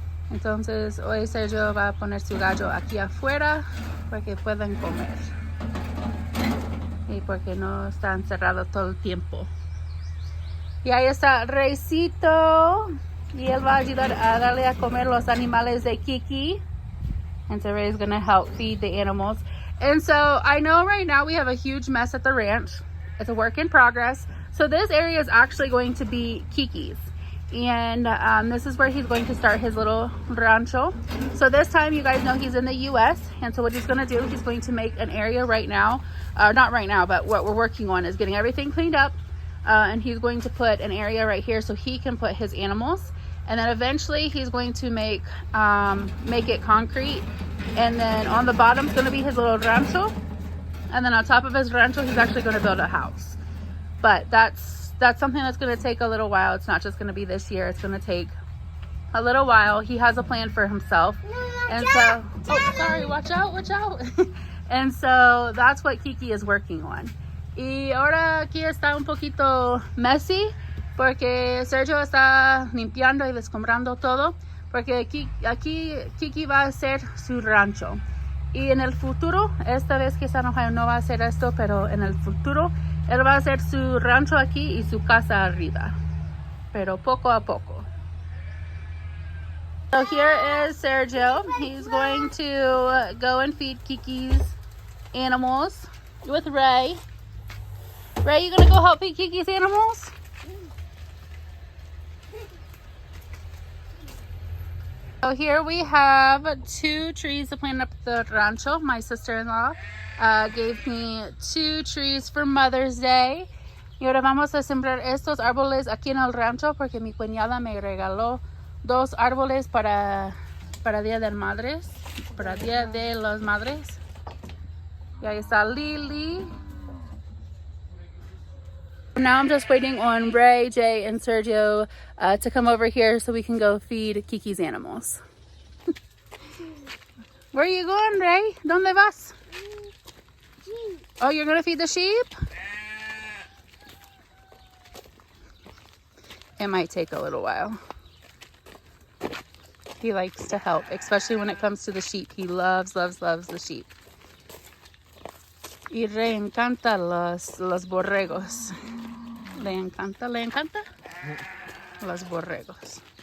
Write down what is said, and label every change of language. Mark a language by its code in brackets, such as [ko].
[es] Entonces hoy Sergio va a poner su gallo aquí afuera para que puedan comer y porque no está encerrado todo el tiempo. Y ahí está Reycito y él va a ayudar a darle a comer los animales de Kiki. [en] And so Ray's gonna help feed the animals. And so I know right now we have a huge mess at the ranch. It's a work in progress. So this area is actually going to be Kiki's. And this is where he's going to start his little rancho. So this time, you guys know he's in the US. And so what he's gonna do, he's going to make an area right now. Not right now, but what we're working on is getting everything cleaned up. And he's going to put an area right here so he can put his animals. And then eventually he's going to make it concrete, and then on the bottom is going to be his little rancho, and then on top of his rancho he's actually going to build a house. But that's something that's going to take a little while. It's not just going to be this year. It's going to take a little while. He has a plan for himself, and so sorry, watch out. And so that's what Kiki is working on. [es] Y ahora aquí está un poquito messy porque Sergio está limpiando y descombrando todo, porque aquí Kiki va a hacer su rancho. Y en el futuro, esta vez que está en Ohio no va a hacer esto, pero en el futuro él va a hacer su rancho aquí y su casa arriba, pero poco a poco. [en] So here is Sergio. He's going to go and feed Kiki's animals with Ray. Ray, you gonna go help feed Kiki's animals? So here we have 2 trees to plant up the rancho. My sister-in-law gave me 2 trees for Mother's Day. [es] Y ahora vamos a sembrar estos árboles aquí en el rancho porque mi cuñada me regaló 2 árboles para Día de Madres, para Día de las Madres. Y ahí está Lily. [en] Now I'm just waiting on Ray, Jay, and Sergio to come over here so we can go feed Kiki's animals. Where are you going, Ray? [es] ¿Dónde vas? [en] Oh, you're going to feed the sheep? It might take a little while. He likes to help, especially when it comes to the sheep. He loves the sheep. [es] Y Ray encanta los borregos. Le encanta los borregos.